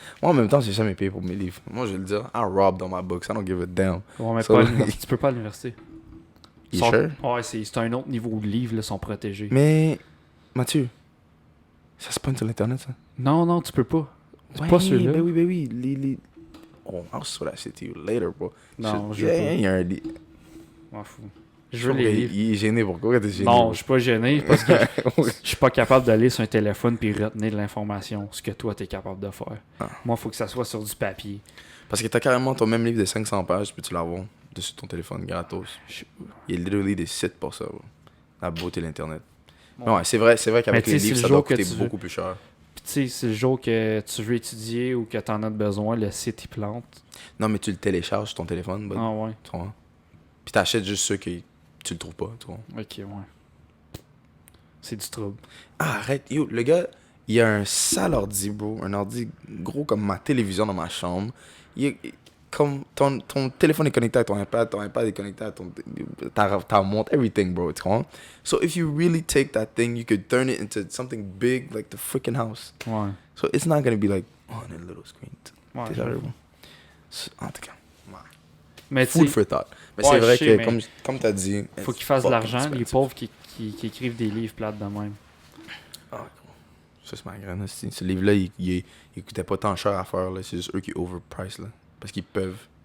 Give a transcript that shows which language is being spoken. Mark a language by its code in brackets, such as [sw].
[fr] Moi, en même temps, j'ai jamais payé pour mes livres. Moi, je vais le dire, [en] I robbed on my books. I don't give a damn. [fr] Ouais, mais [en] So, [fr] pas à l'université. Tu peux pas à l'université. [en] You sure? [fr] Ouais, c'est un autre niveau de livres, là, sont protégés. Mais, Mathieu, ça se pointe sur l'internet, ça? Non, tu peux pas. Ouais, Pas celui-là. Ben oui. Les... [en] Oh, I'll show that shit to you later, bro. [fr] Non, je veux pas. Il y a un livre. M'en fous. Je veux les livres. Il est gêné, pourquoi t'es gêné? Non, je suis pas gêné parce que je suis pas capable d'aller sur un téléphone puis retenir de l'information, ce que toi t'es capable de faire. Moi, il faut que ça soit sur du papier. Parce que t'as carrément ton même livre de 500 pages, puis tu l'avoir dessus ton téléphone gratos. Il y a literally des sites pour ça, bro. La beauté de l'internet. Ouais, c'est vrai qu'avec les livres, ça doit coûter beaucoup plus cher. Puis tu sais, c'est le jour que tu veux étudier ou que t'en as besoin, le site il plante. Non, mais tu le télécharges sur ton téléphone, bud. Ah ouais. Tu vois? Puis t'achètes juste ceux que tu le trouves pas, tu vois. Ok, ouais. C'est du trouble. Ah, arrête, yo, le gars, il a un sale ordi, bro. Un ordi gros comme ma télévision dans ma chambre. Comme ton téléphone est connecté à ton iPad est connecté à ta montre, everything, bro, tu comprends? [en] So if you really take that thing, you could turn it into something big, like the freaking house. [fr] Ouais. [en] So it's not gonna be like, on a little screen. [fr] Ouais, en tout cas. Mais [en] Food for thought. [fr] Mais c'est vrai que, comme tu as dit... Faut qu'ils fassent de l'argent, les pauvres qui écrivent des livres plates de même. Ah, ça, c'est ma graine. Ce livre-là, il coûtait pas tant cher à faire. C'est juste eux qui overprice. Là, parce qu'ils peuvent.